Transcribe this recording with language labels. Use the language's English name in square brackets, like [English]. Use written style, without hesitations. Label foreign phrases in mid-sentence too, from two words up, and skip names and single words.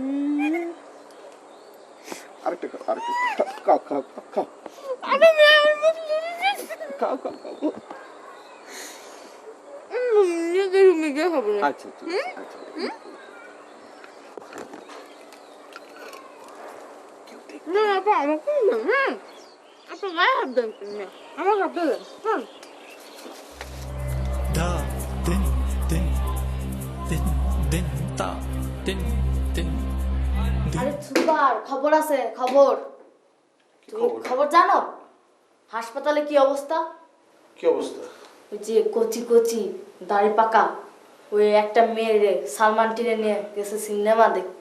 [Bangla] আরেকটা খাও, খাও খাও খাও খাও খাও খাও। নিজের রুমে গিয়ে হবে না। আচ্ছা ঠিক আছে, আচ্ছা না আপা আমাকে দেন, হ্যাঁ আপনি গায়ে হাত দেন না, আমার হাত দেন, হ্যাঁ। Da din din din din da din din আরে সুপার খবর আছে, খবর। তুমি খবর জানো হাসপাতালে কি অবস্থা? কি অবস্থা? ওই যে কচি কচি দাড়ি পাকা ওই একটা মেয়ে সালমান টিনে নিয়ে গেছে সিনেমা দেখতে।